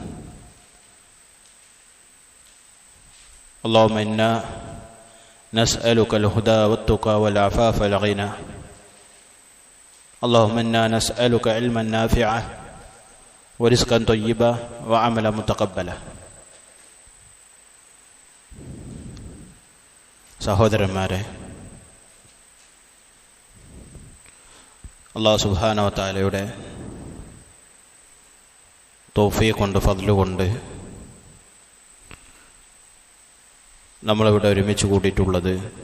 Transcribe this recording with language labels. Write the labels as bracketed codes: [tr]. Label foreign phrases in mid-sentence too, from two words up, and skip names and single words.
[ar] اللهم إنا نسألك الهدى والتقى والعفاف والغنى اللهم إنا نسألك علما نافعا ورزقا طيبا وعملا متقبلا. [ml] സഹോദരന്മാരെ, [ar] الله سبحانه وتعالى [ml] തൗഫീഖ് കൊണ്ട് ഫദ്ല് കൊണ്ട് നമ്മളിവിടെ ഒരുമിച്ച് കൂടിയിട്ടുള്ളത്